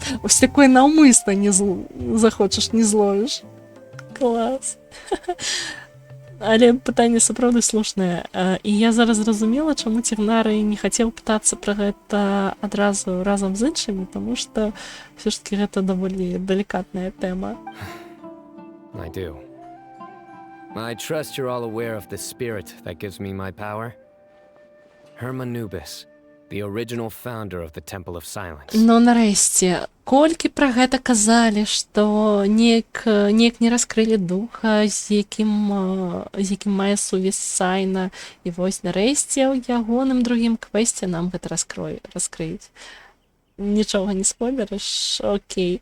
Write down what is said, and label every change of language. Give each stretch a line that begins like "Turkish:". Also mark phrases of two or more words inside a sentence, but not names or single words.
Belarusian: Ось такое наўмысна не захочаш, не зловіш. Клас. Але пытанне сапраўды слушнае. І я зараз зразумела, чаму Цігнары не хацеў пытацца пра гэта адразу разам з іншымі, таму што ўсё ж такі гэта даволі далікатная тэма.
English: I do. I trust you're all aware of the spirit that gives me my power. Hermanubis, the original founder of the Temple of Silence.
Belarusian: Ну, нарэшце, колькі пра гэта казалі, што неяк не раскрылі духа, з якім мае сувязь Сайна. І вось нарэшце ў ягоным другім квесце нам гэта раскрыюць. Нічога не спойлерыш, окей.